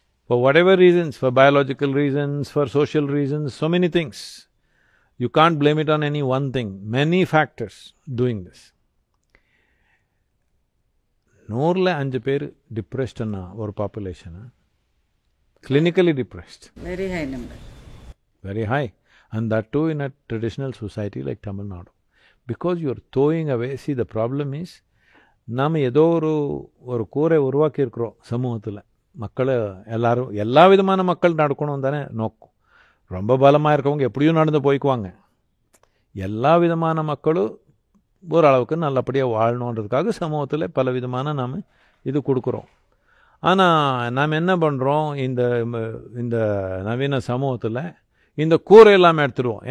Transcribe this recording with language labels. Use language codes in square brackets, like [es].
[en] For whatever reasons, for biological reasons, for social reasons, so many things. You can't blame it on any one thing. Many factors doing this. [ta] 100ல 5 பேர் டிப்ரெஸ்ட்னா ஒரு population, [en] clinically depressed. Very high number. Very high. And that too in a traditional society like Tamil Nadu. Because you are throwing away, see the problem is, [ta] நாம் ஏதோ ஒரு கூரை உருவாக்கி இருக்கிறோம் சமூகத்தில். மக்களை எல்லாரும் எல்லா விதமான மக்கள் நடக்கணும் தானே நோக்கம். ரொம்ப பலமாக இருக்கவங்க எப்படியும் நடந்து போய்க்குவாங்க. எல்லா விதமான மக்களும் ஓரளவுக்கு நல்லபடியாக வாழணுன்றதுக்காக சமூகத்தில் பல விதமான நாம் இது கொடுக்குறோம். ஆனால் நாம் என்ன பண்ணுறோம், இந்த நவீன சமூகத்தில் இந்த கூரை எல்லாமே எடுத்துடுவோம்.